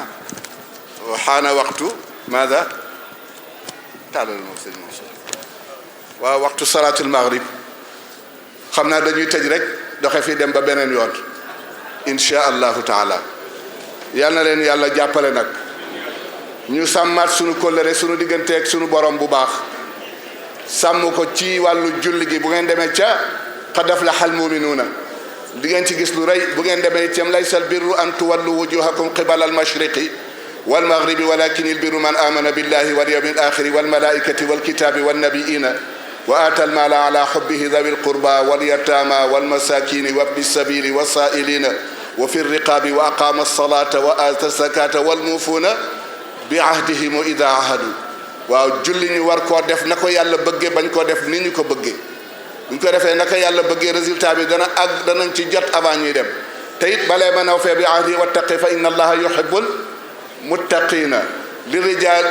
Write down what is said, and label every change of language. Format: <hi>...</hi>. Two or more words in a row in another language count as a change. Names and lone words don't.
<wo>xaana waxtu maada tàllal moom sëñ Mansour waaw waxtu</wo> <ar>صلاة المغرب</ar> <wo>xam naa dañuy tëj rek doxe fii dem ba beneen yoon</wo> <ar>إن شاء الله تعالى</ar> <wo>yal na leen yàlla jàppale nag ñu sàmmaat sunu kóllëre sunu digganteeg sunu borom bu baax sàmm ko ci wàllu julli gi bu ngeen demee ca</wo> <ar>قد أفلح المؤمنون</ar> <wo>di ngeen ci gis lu rëy bu ngeen demee itam</wo> <ar>ليس البر أن تولوا وجوهكم قبل المشرق والمغرب ولكن البر من آمن بالله واليوم الآخر والملائكة والكتاب والنبيين و آتى المال على حبه ذوي القربى واليتامى والمساكين وابن السبيل والسائلين وفي الرقاب وأقام الصلاة وآتى الزكاة والموفون بعهدهم إذا عاهدوا</ar> <wo>waaw julli ñu war koo def na ko yàlla bëggee bañ koo def ni ñu ko bëggee buñ ko defee naka yàlla bëggee résultat bi danañ ci jot avant ñuy dem te it</wo> <ar>بلى من أوفى بعهده واتقى فإن الله يحب المتقين لرجال</ar>